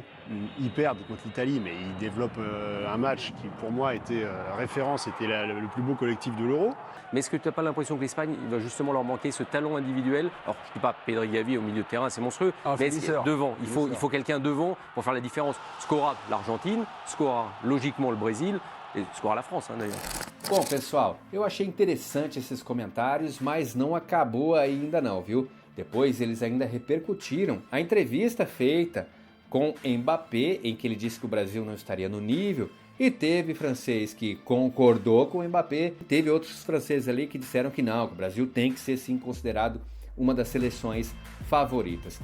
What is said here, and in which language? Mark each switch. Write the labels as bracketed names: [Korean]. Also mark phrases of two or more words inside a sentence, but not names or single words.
[French] Ils perdent contre l'Italie, mais ils développent un match qui, pour moi, était référence, c'était le plus beau collectif de l'Euro. Mais est-ce que tu n'as pas l'impression que l'Espagne, il va justement leur manquer ce talent individuel? Alors, je ne dis pas Pedri, Gavi au milieu de terrain, c'est monstrueux. Mais devant, il faut quelqu'un devant pour faire la différence. Scora l'Argentine, scora logiquement le Brésil, e scora la France, d'ailleurs. [Portuguese] Bom, pessoal, eu achei interessante esses comentários, mas não acabou ainda não, viu? Depois eles ainda repercutiram a entrevista feita com Mbappé, em que ele disse que o Brasil não estaria no nível, e teve francês que concordou com o Mbappé, teve outros franceses ali que disseram que não, que o Brasil tem que ser sim considerado uma das seleções favoritas.